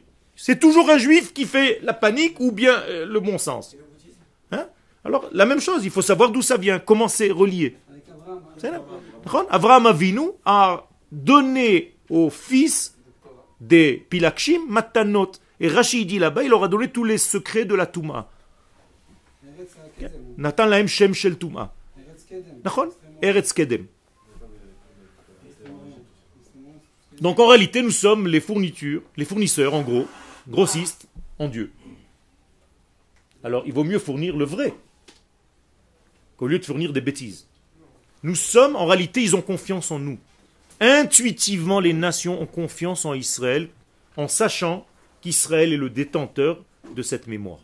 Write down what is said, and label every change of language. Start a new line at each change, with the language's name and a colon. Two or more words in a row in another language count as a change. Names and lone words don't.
French: C'est toujours un juif qui fait la panique ou bien le bon sens. Hein? Alors la même chose, il faut savoir d'où ça vient, comment c'est relié. Avraham Avinu a donné aux fils des
Hebrew: Pilakshim Matanot.
French: Et Rashi dit là-bas, il leur a donné tous les secrets de la Touma.
Hebrew: Natan lahem shem shel Touma. Eretz Kedem.
French: Donc en réalité, nous sommes les fournisseurs en gros, grossistes en Dieu. Alors il vaut mieux fournir le vrai qu'au lieu de fournir des bêtises. Nous sommes, en réalité, ils ont confiance en nous. Intuitivement, les nations ont confiance en Israël, en sachant qu'Israël est le détenteur de cette mémoire.